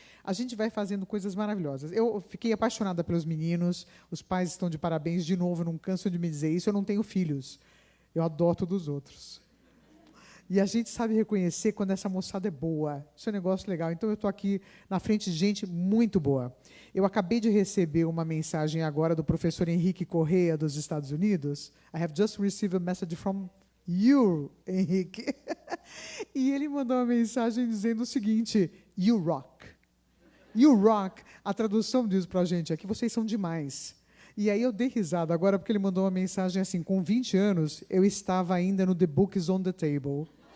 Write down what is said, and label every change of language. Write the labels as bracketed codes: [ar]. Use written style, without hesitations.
[pt] A gente vai fazendo coisas maravilhosas. Eu fiquei apaixonada pelos meninos, os pais estão de parabéns de novo, não canso de me dizer isso, eu não tenho filhos, eu adoto dos outros. E a gente sabe reconhecer quando essa moçada é boa. Isso é um negócio legal. Então, eu estou aqui na frente de gente muito boa. Eu acabei de receber uma mensagem agora do professor Henrique Correia, dos Estados Unidos. [en] I have just received a message from you, Henrique. [pt] E ele mandou uma mensagem dizendo o seguinte: [en] you rock. You rock. [pt] A tradução diz para a gente é que vocês são demais. E aí eu dei risada agora porque ele mandou uma mensagem assim: com 20 anos, eu estava ainda no The Books on the Table.